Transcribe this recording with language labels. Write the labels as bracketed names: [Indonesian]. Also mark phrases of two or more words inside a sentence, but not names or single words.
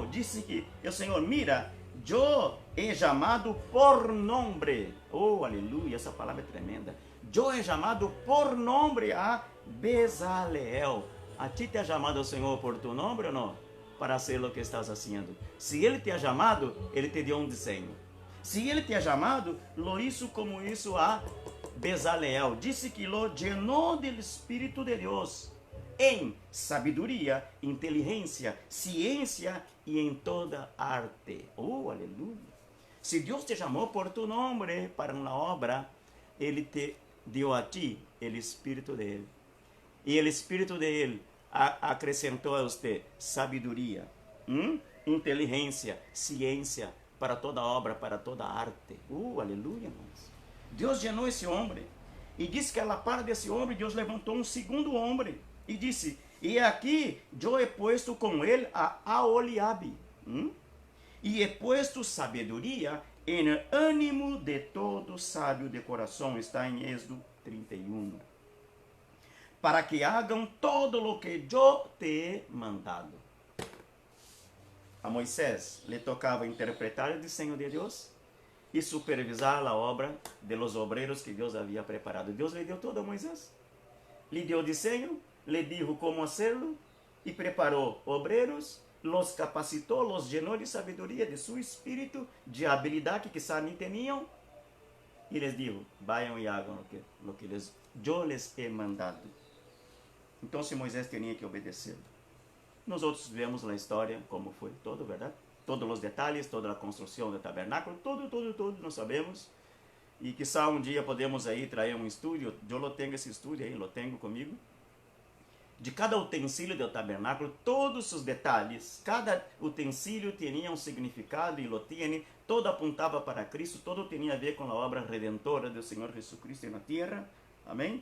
[Portuguese] Disse que o Senhor, mira, eu he chamado por nome. Oh, aleluia, essa palavra é tremenda. Eu he chamado por nome a Bezaleel. [Spanish] A ti te ha [Portuguese] chamado o Senhor por tu nome ou não? [Spanish] Para hacer [Portuguese] o que estás fazendo. Se Ele te ha chamado, Ele te deu um desenho. Se Ele te ha chamado, [Spanish] lo hizo como isso a Bezaleel. [Portuguese] Disse que lo llenou do Espírito de Deus em sabedoria, inteligência, ciência e em toda arte. Oh, aleluia! Se Deus te chamou por tu nome para uma obra, Ele te deu a ti o Espírito dele. E o Espírito dele acrescentou a você sabedoria, inteligência, ciência para toda obra, para toda arte. Aleluia, irmãos. [Spanish] Deus llenou esse homem e disse que a la par desse homem, Deus levantou um segundo homem. E disse, e aqui eu he puesto com ele a Aholiabe, e he puesto sabedoria em ânimo de todo sábio de coração, está em Êxodo 31, para que hagam todo o que eu te he mandado. A Moisés lhe tocava interpretar o desenho de Deus e supervisar a obra de los obreiros que Deus havia preparado. [Portuguese] Deus lhe deu todo a Moisés, lhe deu o desenho, [Spanish] le dijo cómo hacerlo y preparó obreros, los capacitó, los llenó de sabiduría, de su espíritu, de habilidad que quizás ni tenían, y les dijo, vayan y hagan lo que yo les he mandado. Entonces Moisés tenía que obedecer. Nosotros vemos la historia, como fue todo, ¿verdad? Todos los detalles, toda la construcción del tabernáculo, todo, [Portuguese] nós sabemos. E quizá um dia podemos aí trazer um estudo, eu lo tenho esse estudo aí, lo tenho comigo, de cada utensílio do tabernáculo, todos os detalhes, cada utensílio tinha um significado e lo tinha, todo apontava para Cristo, todo tinha a ver com a obra redentora do Senhor Jesus Cristo na terra, amém?